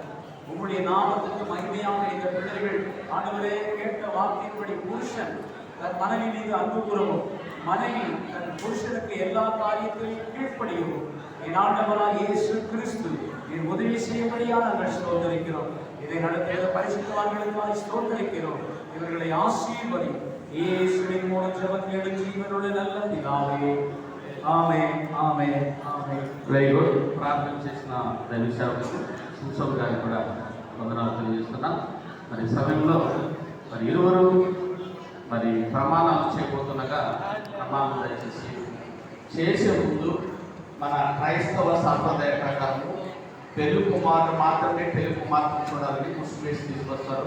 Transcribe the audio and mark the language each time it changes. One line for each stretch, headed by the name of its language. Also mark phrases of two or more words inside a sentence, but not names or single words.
Tamil: உங்களுடைய நாமத்துக்கு மகிமையாக இந்த பிள்ளைகள் ஆண்டவரே கேட்ட வார்த்தையின்படி புருஷன் தன் மனைவி மீது அன்பு கூறவும், மனைவி தன் புருஷனுக்கு எல்லா காரியத்திலையும் கீழ்ப்படியவும் என் ஆண்டவராக இயேசு கிறிஸ்து என் உதவி செய்யும்படியாக நாங்கள் ஸ்தோத்திரிக்கிறோம். இதை நடத்திய பரிசுத்தவான்களுக்காக ஸ்தோத்திரிக்கிறோம். இவர்களை ஆசீர்வதி இயேசுவின் மூலம் ஜெபங்கள் ஜீவனுள்ள நல்ல பிதாவே,
Telugu: ఆమేన్ ఆమేన్ ఆమేన్.
English: very good.
Telugu: ప్రార్థన చేసిన దైవ సేవకులు సుసవ్ గారికి కూడా వందనాలు తెలియజేస్తున్నాం. మరి సమయంలో మరి ఇరువురు మరి ప్రమాణాలు చేయబోతుండగా ప్రమాణం దయచేసి చేసే ముందు మన క్రైస్తవ సాంప్రదాయ ప్రకారం పెళ్లి కుమారుడు మాత్రమే పెళ్లి కుమార్తెను చూడాలని ముసుగు వేసి తీసుకొస్తారు.